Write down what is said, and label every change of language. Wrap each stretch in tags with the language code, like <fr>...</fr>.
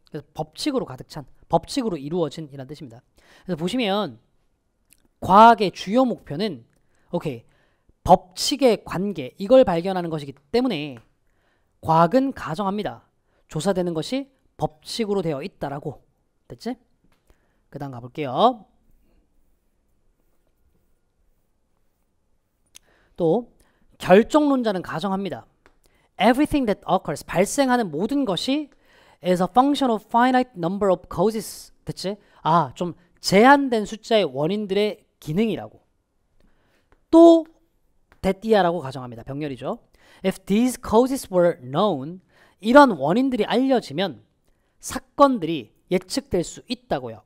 <ko>그래서 법칙으로 가득 찬, 법칙으로 이루어진 이란 뜻입니다. 그래서 보시면 과학의 주요 목표는 법칙의 관계 이걸 발견하는 것이기 때문에 과학은 가정합니다. 조사되는 것이 법칙으로 되어 있다라고. 됐지? 그 다음 가볼게요. 또 결정론자는 가정합니다.</ko> <en>Everything that occurs</en> <ko>발생하는 모든 것이</ko> <en>is a function of finite number of causes.</en> <ko>됐지? 좀 제한된 숫자의 원인들의 기능이라고. 또 데띠아라고 가정합니다. 병렬이죠.</ko> <en>If these causes were known</en> <ko>이런 원인들이 알려지면 사건들이 예측될 수 있다고요.</ko>